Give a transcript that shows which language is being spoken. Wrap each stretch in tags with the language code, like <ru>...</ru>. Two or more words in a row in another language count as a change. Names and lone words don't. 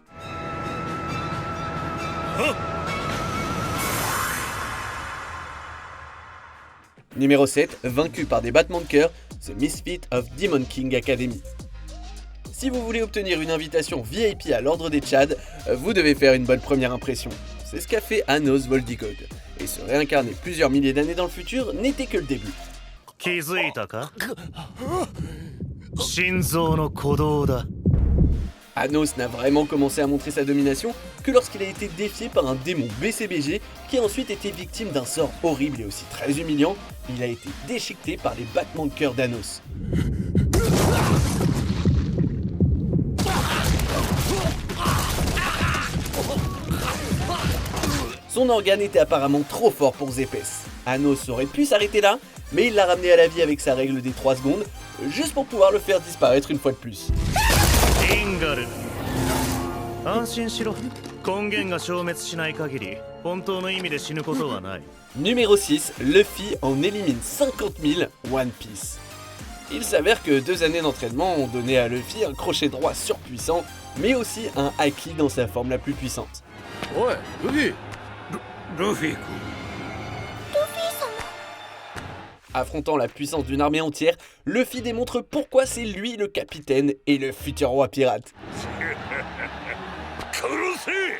<fr>Numéro 7, vaincu par des battements de cœur, The Misfit of Demon King Academy. Si vous voulez obtenir une invitation VIP à l'ordre des Tchad, vous devez faire une bonne première impression. C'est ce qu'a fait Anos Voldigod. Et se réincarner plusieurs milliers d'années dans le futur n'était que le début.</fr> <ja>気づいたか心臓の鼓動だ</ja> <fr>Anos n'a vraiment commencé à montrer sa domination que lorsqu'il a été défié par un démon BCBG qui a ensuite été victime d'un sort horrible et aussi très humiliant. Il a été déchiqueté par les battements de cœur d'Anos. Son organe était apparemment trop fort pour Zepes. Anos aurait pu s'arrêter là, mais il l'a ramené à la vie avec sa règle des 3 secondes, juste pour pouvoir le faire disparaître une fois de plus.</fr> <ja>インガル安心しろ根源が消滅しない限り本当の意味で死ぬことはない</ja> <fr>Numéro 6, Luffy en élimine 50 000 One Piece. Il s'avère que 2 années d'entraînement ont donné à Luffy un crochet droit surpuissant, mais aussi un haki dans sa forme la plus puissante.</fr> <ja>おい、ルフィ。ルフィ君。</ja> <fr>Affrontant la puissance d'une armée entière, Luffy démontre pourquoi c'est lui le capitaine et le futur roi pirate.</fr> <ja>殺せ！</ja>